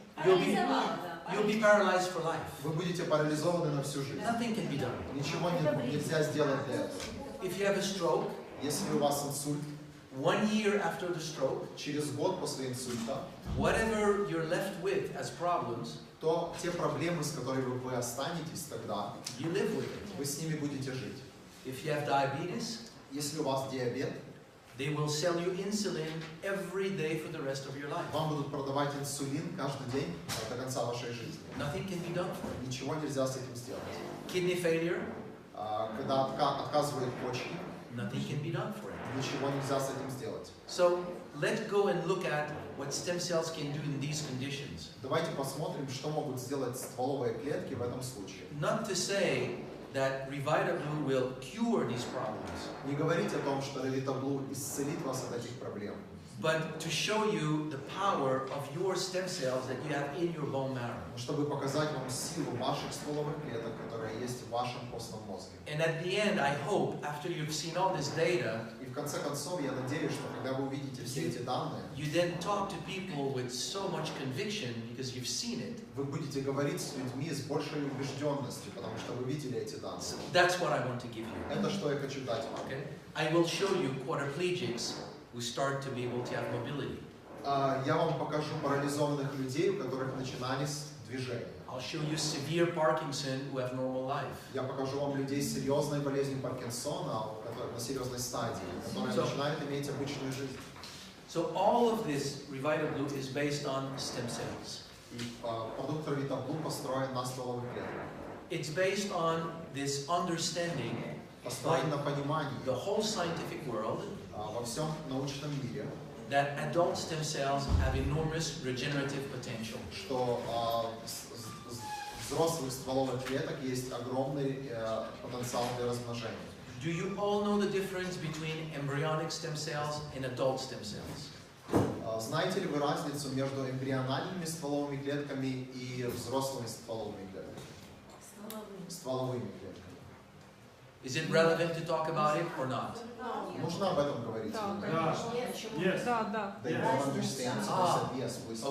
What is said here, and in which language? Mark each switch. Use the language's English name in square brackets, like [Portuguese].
[English] you'll be paralyzed for life. [Russian] вы будете парализованы на всю жизнь. [English] Nothing can be done. [Russian] Ничего нельзя сделать для этого. [English] If you have a stroke, [Russian] Если у вас инсульт, [English] 1 year after the stroke, [Russian] через год после инсульта, [English] whatever you're left with as problems, [Russian] то те проблемы, с которыми вы останетесь тогда, [English] you live with it. [Russian] вы с ними будете жить. [English] If you have diabetes, [Russian] Если у вас диабет, [English] they will sell you insulin every day for the rest of your life. [Russian] вам будут продавать инсулин каждый день до конца вашей жизни. [English] Nothing can be done for it. [Russian] Ничего нельзя с этим сделать. [English] Kidney failure, [Russian] Когда отказывают почки, [English] nothing can be done for it. [Russian] ничего нельзя с этим сделать. [English] So let's go and look at what stem cells can do in these conditions. [Russian] Давайте посмотрим, что могут сделать стволовые клетки в этом случае. [English] Not to say that Revita Blue will cure these problems, [Russian] Не говорить о том, что Revita Blue исцелит вас от этих проблем, [English] but to show you the power of your stem cells that you have in your bone marrow. [Russian] но чтобы показать вам силу ваших стволовых клеток, которые есть в вашем костном мозге. [English] And at the end, I hope, after you've seen all this data, [Russian] И в конце концов, я надеюсь, что когда вы увидите все эти данные, [English] you then talk to people with so much conviction because you've seen it. [Russian] вы будете говорить с людьми с большей убежденностью, потому что вы видели эти данные. [English] So that's what I want to give you. [Russian] Это что я хочу дать вам. [English] Okay? I will show you quadriplegics who start to be able to have mobility. [Russian] Я вам покажу парализованных людей, у которых начинались движения. [English] I'll show you severe Parkinson who have normal life. [Russian] Я покажу вам людей с серьезной болезнью Паркинсона, которые на серьезной стадии, которые начинают иметь обычную жизнь. [English] So all of this Revita Blue is based on stem cells. [Russian] И продукт Revita Blue построен на стволовых клетках. [English] It's based on this understanding [Russian] Построен на понимании [English] the whole scientific world [Russian] во всем научном мире, [English] that adult stem cells have enormous regenerative potential. [Russian] что взрослых стволовых клеток есть огромный потенциал для размножения. [English] Do you all know the difference between embryonic stem cells and adult stem cells? [Russian] Знаете ли вы разницу между эмбриональными стволовыми клетками и взрослыми стволовыми клетками? Стволовыми клетками. [English] Is it relevant to talk about it or not? [Russian] Нужно об этом говорить? [English] Yes. [Russian] Да. [English] They don't understand, so they said yes, we saw